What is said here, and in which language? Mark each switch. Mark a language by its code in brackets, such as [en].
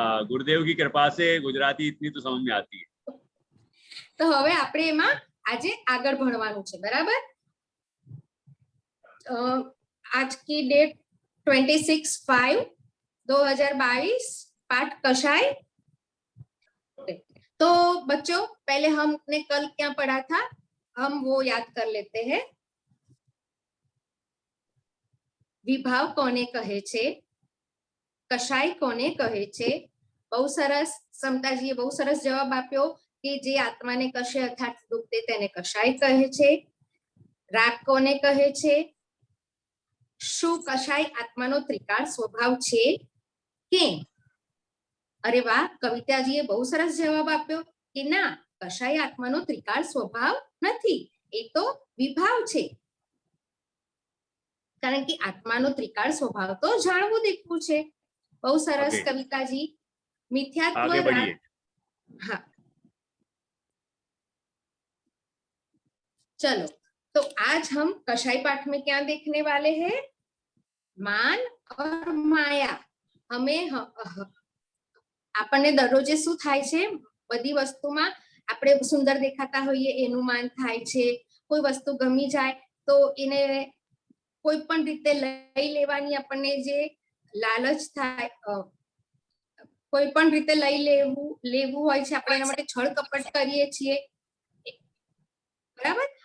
[hi] गुरुदेव की कृपा से गुजराती इतनी तो समझ में आती है। [gu] तो હવે આપણે એમાં આજે આગળ ભણવાનું છે, બરાબર? [hi] आज की डेट 26/5/2022, पाठ कसाई। तो बच्चों पहले हमने कल क्या पढ़ा था, हम वो याद कर लेते हैं। [gu] विभाव कोने कहे छे, कसाई कोने कहे छे, બહુ સરસ. સમતાજીએ બહુ સરસ જવાબ આપ્યો કે જે આત્માને કશે અર્થાત દુખતે તેને કશાય કહે છે. રાગ કોને કહે છે? શું કશાય આત્માનો ત્રિકાળ સ્વભાવ છે? કેમ? અરે વાહ, કવિતાજીએ બહુ સરસ જવાબ આપ્યો કે ના, કશાય આત્માનો ત્રિકાળ સ્વભાવ નથી, એ તો વિભાવ છે. કારણ કે આત્માનો ત્રિકાળ સ્વભાવ તો જાણવું દેખવું છે. બહુ સરસ [en] Okay. [hi] कविताजी. मिथ्यात्व आगे बढ़िए. हाँ, चलो तो आज हम कषाय पाठ में क्या देखने वाले हैं? मान और माया. [gu] हमें આપણને દરરોજે શું થાય છે? બધી વસ્તુમાં આપણે સુંદર દેખાતા હોઈએ એનું માન થાય છે. કોઈ વસ્તુ ગમી જાય તો એને કોઈ પણ રીતે લઈ લેવાની આપણને જે લાલચ થાય, કોઈ પણ રીતે લઈ લેવું હોય છે, આપણે એના માટે છળ કપટ કરીએ છીએ, બરાબર?